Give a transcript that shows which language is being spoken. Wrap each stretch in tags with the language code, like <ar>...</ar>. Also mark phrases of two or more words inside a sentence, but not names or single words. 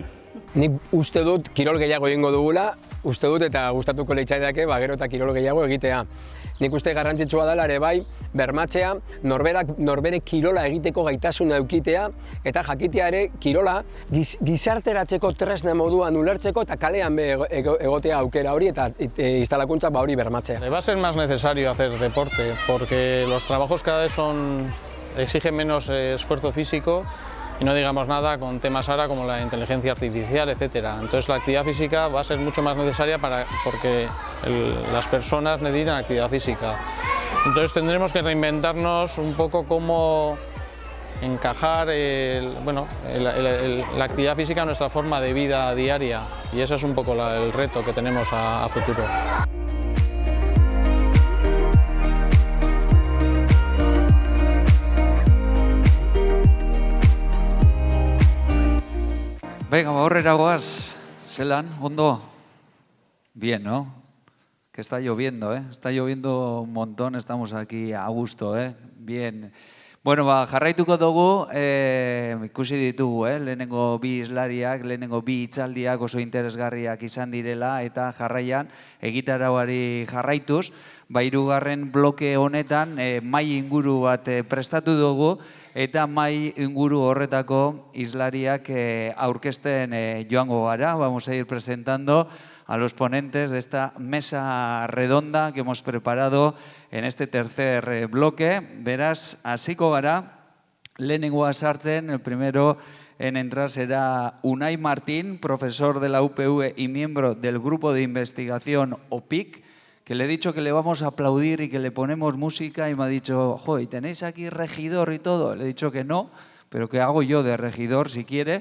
<eu>Nik uste dut kirol gehiago egingo dugula, uste dut eta gustatuko litzaidake gero eta kirol gehiago egitea. Nik uste garrantzitsua dela ere bai bermatzea, norbere kirola egiteko gaitasuna edukitea eta jakitea ere kirola gizarteratzeko tresna moduan ulertzeko eta kalean egotea aukera hori eta instalakuntza hori bermatzea.</eu> <es>Va a ser más necesario hacer deporte porque los trabajos cada vez son exige menos esfuerzo físico y no digamos nada con temas ahora como la inteligencia artificial, etcétera. Entonces la actividad física va a ser mucho más necesaria porque las personas necesitan actividad física. Entonces tendremos que reinventarnos un poco cómo encajar la actividad física en nuestra forma de vida diaria, y ese es un poco el reto que tenemos a futuro. Venga,</es> <eu>aurrera goaz. Zelan, ondo?</eu> <es>Bien, ¿no? Que está lloviendo, ¿eh? Está lloviendo un montón, estamos aquí a gusto, ¿eh? Bien.</es> <eu>Bueno, jarraituko dugu, ikusi ditugu, lehenengo bi islariak, lehenengo bi hitzaldiak oso interesgarriak izan direla, eta jarraian egitarauari jarraituz, hirugarren bloke honetan mahai inguru bat prestatu dugu, eta mahai inguru horretako islariak aurkezten joango gara.</eu> <es>Vamos a ir presentando a los ponentes de esta mesa redonda que hemos preparado en este tercer bloque. Verás,</es> <eu>hasiko gara, lehenengoa sartzen,</eu> <es>el primero en entrar será Unai Martín, profesor de la UPV y miembro del grupo de investigación OPIC, que le he dicho que le vamos a aplaudir y que le ponemos música y me ha dicho, jo, ¿y tenéis aquí regidor y todo? Le he dicho que no, pero que hago yo de regidor si quiere.</es>